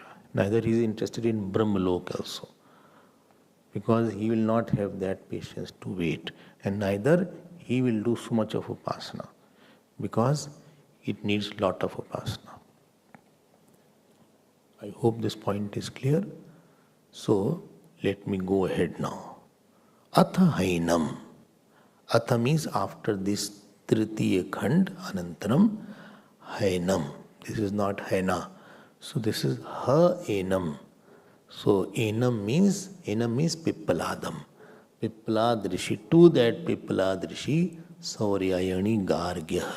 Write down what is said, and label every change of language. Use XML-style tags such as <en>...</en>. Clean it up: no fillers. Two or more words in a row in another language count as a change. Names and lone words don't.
<en>Neither he is interested in Brahmalok also. Because he will not have that patience to wait. And neither he will do so much of upasana. Because it needs lot of upasana. I hope this point is clear. So, let me go ahead now.</en> <sa>Atha hainam.</sa> <en>Atha means after this</en> <sa>Tritiya Khand, Anantaram, hainam.</sa> <en>This is not haina. So this is</en> <sa>ha enam.</sa> <en>So enam means Pippaladam. Pippalad Rishi. To that Pippalad Rishi, Sauryayani Gargya.</en>